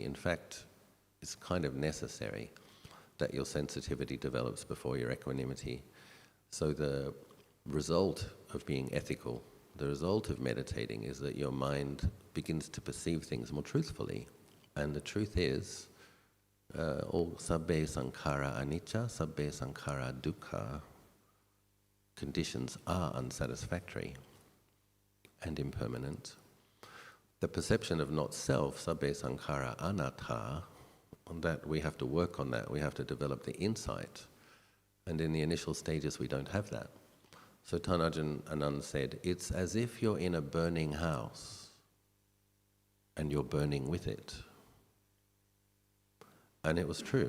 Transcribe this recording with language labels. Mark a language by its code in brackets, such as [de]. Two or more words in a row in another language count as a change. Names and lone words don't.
[en] In fact, it's kind of necessary that your sensitivity develops before your equanimity. So the result of being ethical, the result of meditating, is that your mind begins to perceive things more truthfully. And the truth is, all [pi] sabbe sankhara anicca, sabbe sankhara dukkha, [en] conditions are unsatisfactory and impermanent. The perception of not self, [pi] sabbe sankhara anatta, [en] that we have to work on that, we have to develop the insight. And in the initial stages we don't have that. So Ajahn Achalo said, it's as if you're in a burning house and you're burning with it. And it was true.